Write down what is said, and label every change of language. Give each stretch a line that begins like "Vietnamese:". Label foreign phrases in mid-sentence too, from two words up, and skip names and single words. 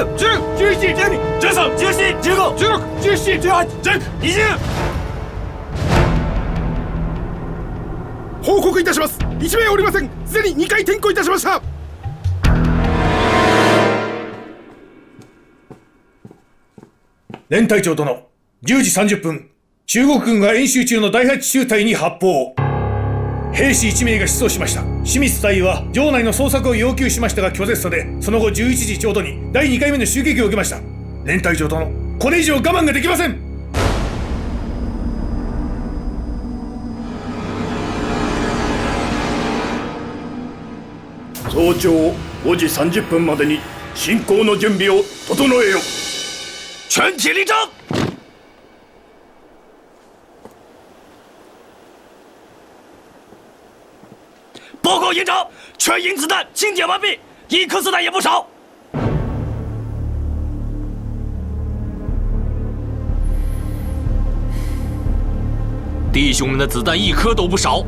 Chinese: 是。1、2、3、4、5、6、7、8、9、10、11、12、13、14、15、16、17、18、19、20、1、2、3、4、5、6、7、8、9、10、11、12、13、14、15、16、17、18、19、20。
Japanese: 報告いたします。1名おりません。すでに2回転校いたしました。連隊長殿、10時30分、中国軍が演習中の第8中隊に発砲。兵士1名が失踪しました。清水隊は城内の捜索を要求しましたが拒絶され、その後11時ちょうどに第2回目の襲撃を受けました。連隊長殿、これ以上我慢ができません。早朝5時30分までに進行の準備を整えよ。
Chinese: 全体立正。报告营长，全营子弹清点完毕，一颗子弹也不少。弟兄们的子弹一颗都不少。